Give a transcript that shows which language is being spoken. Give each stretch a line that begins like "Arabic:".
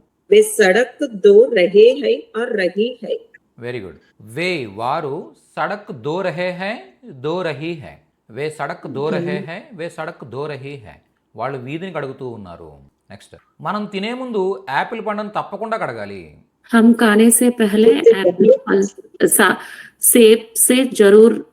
Hindi: वे सड़क धो रहे हैं और रही है.
English: Very good.
Hindi: వారు సడక్ దో రహే హై, దో రహీ హై. వే సడక్ దో రహే హై
Telugu: వాళ్ళు వీధిని కడుగుతూ ఉన్నారు. నెక్స్ట్, మనం తినే ముందు యాపిల్ పండును తప్పకుండా కడగాలి.
Hindi: हम खाने से पहले एप्पल फल सेब से जरूर